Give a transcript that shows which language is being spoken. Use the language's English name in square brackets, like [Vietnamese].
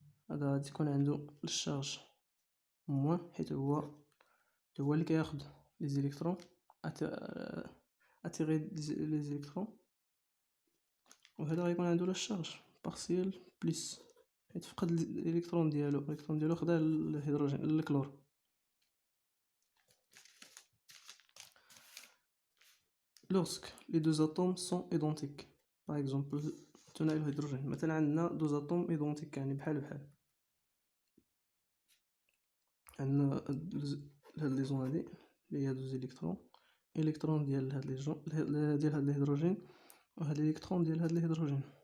[Arabic] هذا غادي يكون عنده الشارج موان، حيت هو اللي كياخد لي زيليكترون، اتيغي لي زيليكترون. وهذا غيكون عنده لا شارج بارسيال بليس، حيت فقد الالكترون ديالو خدا الهيدروجين الكلور. [French] lorsque les deux atomes sont identiques. par exemple [Arabic] الثنائي الهيدروجين مثلا عندنا دوز اتوم ايدونتيك يعني بحال عندنا هاد لي زون هادي اللي هي دوز الكترون ديال هاد لي جون ديال هاد الهيدروجين، وهاد الالكترون ديال هاد الهيدروجين.